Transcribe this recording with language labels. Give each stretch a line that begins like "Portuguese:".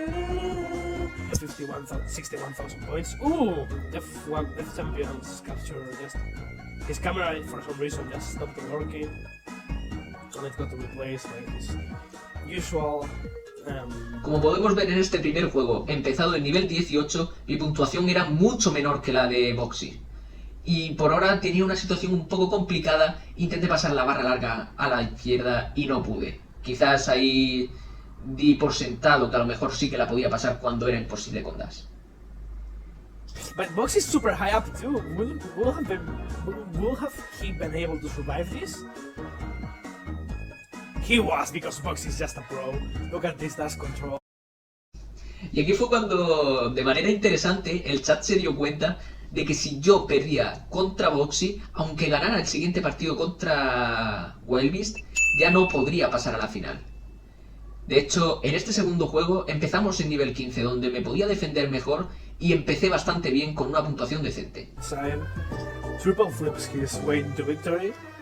English: 61,000 points. Ooh, F champions capture just his camera for some reason just stopped working, and it got to replace like his usual.
Spanish: Como podemos ver en este primer juego, empezado en nivel 18, mi puntuación era mucho menor que la de Boxy. Y por ahora tenía una situación un poco complicada, intenté pasar la barra larga a la izquierda y no pude. Quizás ahí di por sentado que a lo mejor sí que la podía pasar cuando era imposible con Dash.
English: But Boxy is super high up too. Will he been able to survive this? He was, because Boxy is just a pro. Look at this dash control.
Spanish: Y aquí fue cuando, de manera interesante, el chat se dio cuenta de que si yo perdía contra Boxy, aunque ganara el siguiente partido contra Wild Beast, ya no podría pasar a la final. De hecho, en este segundo juego empezamos en nivel 15, donde me podía defender mejor y empecé bastante bien con una puntuación decente.
English: Triple flips his way into victory.